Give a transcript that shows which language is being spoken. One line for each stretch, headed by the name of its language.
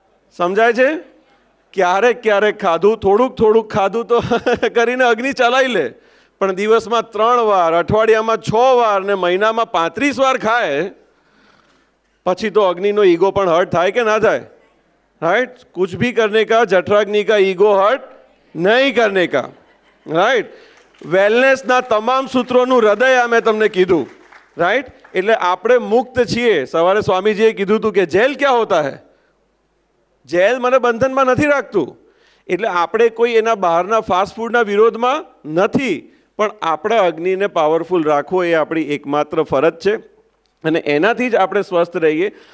Gujarati: સમજાય છે? ક્યારેક ક્યારેક ખાધું, થોડુંક ખાધું તો કરીને અગ્નિ ચલાવી લે. પણ દિવસમાં 3 વાર, અઠવાડિયામાં 6 વાર ને મહિનામાં 35 વાર ખાય પછી તો અગ્નિનો ઈગો પણ હર્ટ થાય કે ના થાય?
English: Right?
Hindi: कुछ भी करने का जठराग्नि का ईगो हर्ट नहीं करने का.
English: Right?
Gujarati: વેલનેસના તમામ સૂત્રોનું હૃદય આ મેં તમને કીધું. રાઈટ? એટલે આપણે મુક્ત છીએ. સવારે સ્વામીજીએ કીધું હતું કે
Hindi: જેલ ક્યાં હોતા હે?
Gujarati: જેલ મને બંધનમાં નથી રાખતું. એટલે આપણે કોઈ એના બહારના ફાસ્ટ ફૂડના વિરોધમાં નથી, પણ આપણા અગ્નિને પાવરફુલ રાખવો એ આપણી એકમાત્ર ફરજ છે અને એનાથી જ આપણે સ્વસ્થ રહીએ.